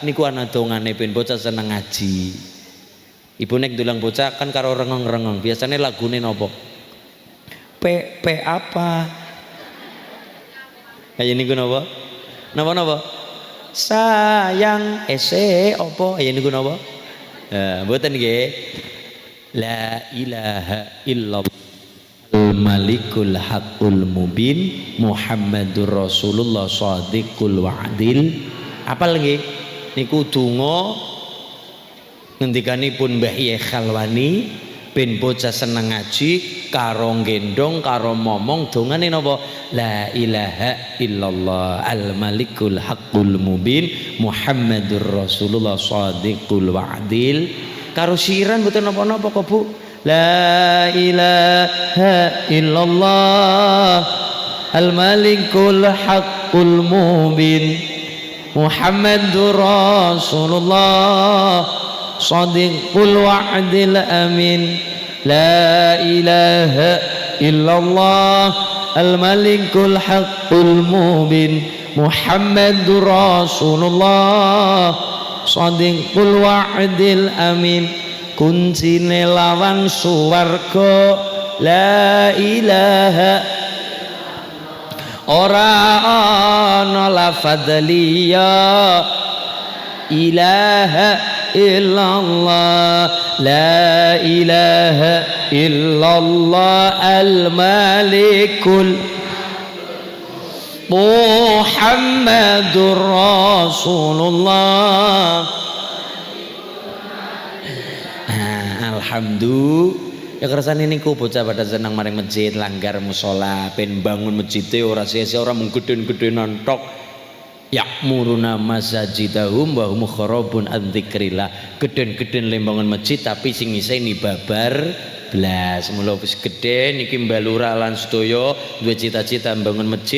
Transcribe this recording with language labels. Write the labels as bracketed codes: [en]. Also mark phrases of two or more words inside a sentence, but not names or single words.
[jv] Niku ana dongane ben bocah seneng ngaji. Ibu nek ndulang bocah kan karo rengong-rengong. Biasane lagune napa? P apa? Kayak niku napa? Napa? Sayang opo ya niku napa? Mboten nggih. [ar] لا إله إلا الله الملك الحق المبين محمد رسول الله صادق الوعد. [jv] Apal nggih niku donga ngendikanipun Mbah Yai Khalwani ben bocah seneng ngaji karo gendong karo momong dongane napa? [ar] لا إله إلا الله الملك الحق المبين محمد رسول الله صادق الوعد. [jv] Karo syiran mboten napa-napa kok Bu. [ar] لا إله إلا الله الملك الحق المبين محمد رسول الله صادق الوعد آمين. لا إله إلا الله الملك الحق المبين محمد رسول الله صادق الوعد آمين. [jv] Kuncine lawang suwarga [ar] لا إله [jv] ora ana lafadz liya [ar] إله إلا الله لا إله إلا الله الملك محمد رسول الله. [jv] Alhamdulillah ya kersane niku bocah pada senang maring masjid langgar musala ben bangun masjide ora sia-sia ora mung gedhen-gedhenan tok. [ar] يعمرون مساجدهم وهم خراب عن ذكر الله. [jv] Gedhen-gedhen lembangan masjid tapi sing ngiseni babar blas. Mula wis gedhe niki mbalura lan sedaya duwe cita-cita mbangun masjid.